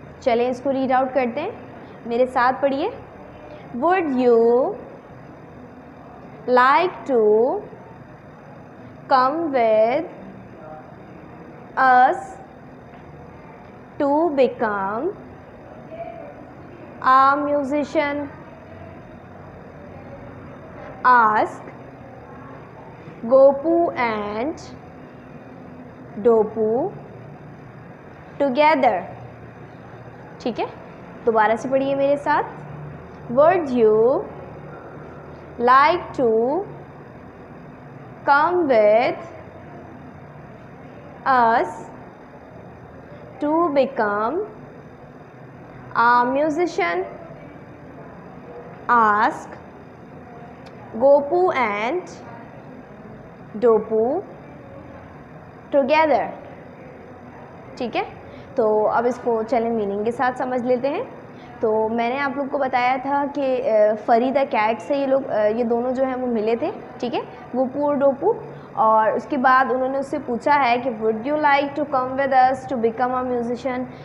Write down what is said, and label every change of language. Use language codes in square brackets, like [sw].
[hi] चलें इसको read out करते हैं, मेरे साथ पढ़िए। [en] Would you like to come with us to become a musician? Ask Gopu and Dopu together. [hi] ठीक है, दोबारा से पढ़िए मेरे साथ। [en] Would you like to come with us to become a musician? Ask Gopu and Dopu together. [hi] ठीक है, तो अब इसको चलें मीनिंग के साथ समझ लेते हैं। तो मैंने आप लोग को बताया था कि फरी द कैट से ये दोनों जो हैं वो मिले थे, ठीक है, गोपू और डोपू। और उसके बाद उन्होंने उससे पूछा है कि [en] Would you like to come with us to become a musician?